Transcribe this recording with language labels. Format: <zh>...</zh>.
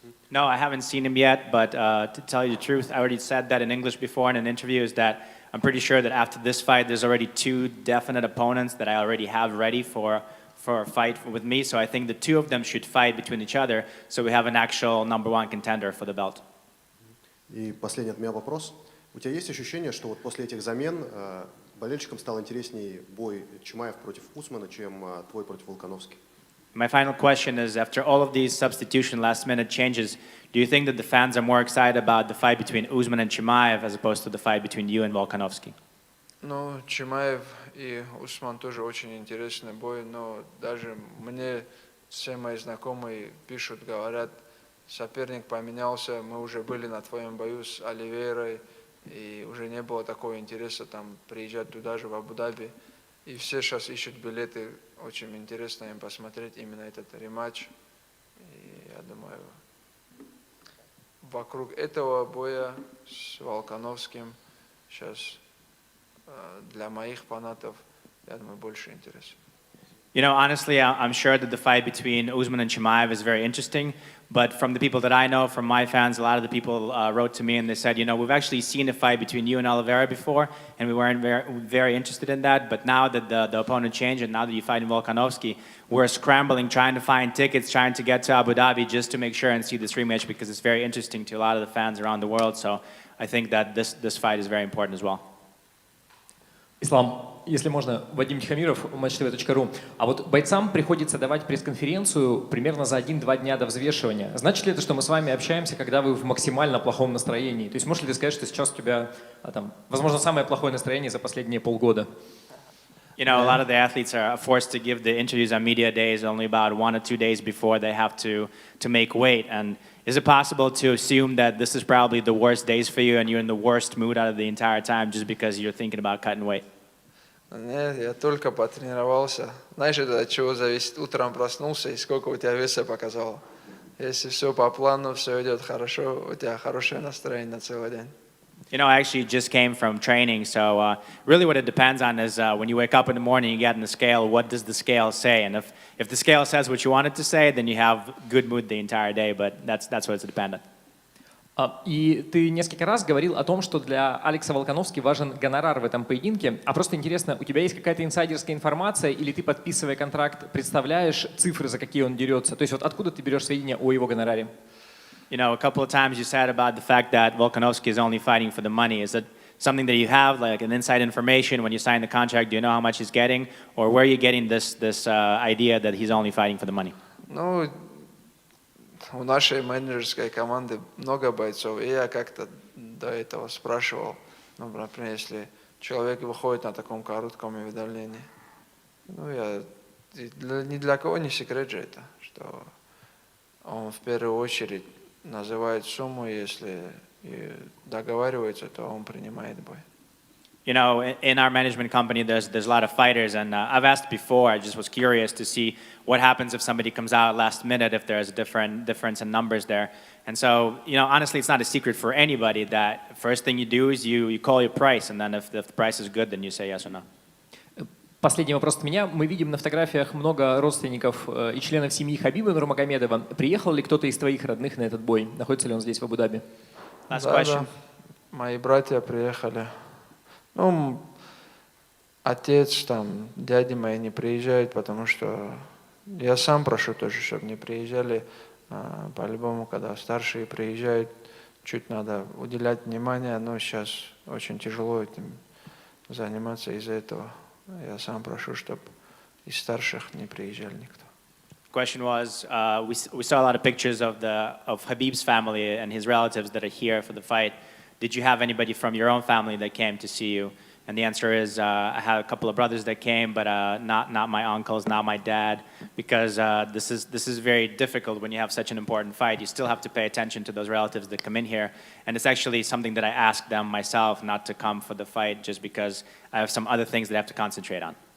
<en>No, I haven't seen him yet, but to tell you the truth, I already said that in English before in an interview, is that I'm pretty sure that after this fight, there's already 2 definite opponents that I already have ready for a fight with me. So I think the 2 of them should fight between each other, so we have an actual #1 contender for the belt.</en> <ru>И последний от меня вопрос. У тебя есть ощущение, что вот после этих замен болельщикам стал интереснее бой Чимаев против Усмана, чем твой против Волконовски?</ru> <en>My final question is, after all of these substitution last-minute changes, do you think that the fans are more excited about the fight between Usman and Chimaev as opposed to the fight between you and Volkanovski?</en> <ru>Ну, Чимаев и Усман тоже очень интересный бой, но даже мне все мои знакомые пишут, говорят, соперник поменялся, мы уже были на твоем бою с Оливейрой, и уже не было такого интереса там приезжать туда же, в Абу-Даби. И все сейчас ищут билеты, очень интересно им посмотреть именно этот рематч. И я думаю, вокруг этого боя с Волконовским сейчас для моих фанатов, я думаю, больше интереса.</ru> <en>You know, honestly, I'm sure that the fight between Usman and Chimaev is very interesting. But from the people that I know, from my fans, a lot of the people wrote to me and they said, you know, we've actually seen a fight between you and Oliveira before, and we weren't very interested in that. But now that the opponent changed, and now that you fight in Volkanovski, we're scrambling, trying to find tickets, trying to get to Abu Dhabi just to make sure and see this rematch because it's very interesting to a lot of the fans around the world. So I think that this fight is very important as well.</en> <ru>Ислам, если можно, Вадим Тихомиров, matchtv.ru. А вот бойцам приходится давать пресс-конференцию примерно за 1-2 дня до взвешивания. Значит ли это, что мы с вами общаемся, когда вы в максимально плохом настроении? То есть можешь ли ты сказать, что сейчас у тебя, возможно, самое плохое настроение за последние полгода?</ru> <en>You know, a lot of the athletes are forced to give the interviews on media days only about 1 or 2 days before they have to make weight. And is it possible to assume that this is probably the worst days for you and you're in the worst mood out of the entire time just because you're thinking about cutting weight?</en> <ru>Нет, я только потренировался. Знаешь, это от чего зависит? Утром проснулся, и сколько у тебя веса показало. Если все по плану, все идет хорошо, у тебя хорошее настроение на целый день.</ru> <en>You know, I actually just came from training, so really what it depends on is when you wake up in the morning, you get on the scale, what does the scale say? And if the scale says what you want it to say, then you have good mood the entire day, but that's what it's dependent.</en> <ru>И ты несколько раз говорил о том, что для Алекса Волконовски важен гонорар в этом поединке. А просто интересно, у тебя есть какая-то инсайдерская информация, или ты, подписывая контракт, представляешь цифры, за какие он дерется? То есть вот откуда ты берешь сведения о его гонораре?</ru> <en>You know, a couple of times you said about the fact that Volkanovski is only fighting for the money. Is that something that you have, like an inside information when you sign the contract? Do you know how much he's getting? Or where are you getting this idea that he's only fighting for the money?</en> <ru>Ну, у нашей менеджерской команды много бойцов, и я как-то до этого спрашивал, ну, например, если человек выходит на таком коротком уведомлении, ну, ни для кого не секрет же это, что он в первую очередь называет сумму, если договаривается, то он принимает бой.</ru> <en>You know, in our management company, there's a lot of fighters, and I've asked before. I just was curious to see what happens if somebody comes out last minute, if there's a difference in numbers there. And so, you know, honestly, it's not a secret for anybody that first thing you do is you call your price, and then if the price is good, then you say yes or no.</en> <ru>Последний вопрос от меня. Мы видим на фотографиях много родственников и членов семьи Хабиба Нурмагомедова. Приехал ли кто-то из твоих родных на этот бой? Находится ли он здесь, в Абу-Даби?</ru> <en>Last question.</en> <ru>Да, мои братья приехали. Ну, отец, там, дяди мои не приезжают, потому что я сам прошу тоже, чтобы не приезжали. По-любому, когда старшие приезжают, чуть надо уделять внимание, но сейчас очень тяжело этим заниматься из-за этого. Я сам прошу, чтобы из старших не приезжали никто.</ru> <en>The question was, we saw a lot of pictures of Habib's family and his relatives that are here for the fight. Did you have anybody from your own family that came to see you? And the answer is, I had a couple of brothers that came, but not my uncles, not my dad, because this is very difficult when you have such an important fight. You still have to pay attention to those relatives that come in here, and it's actually something that I asked them myself not to come for the fight, just because I have some other things that I have to concentrate on.</en>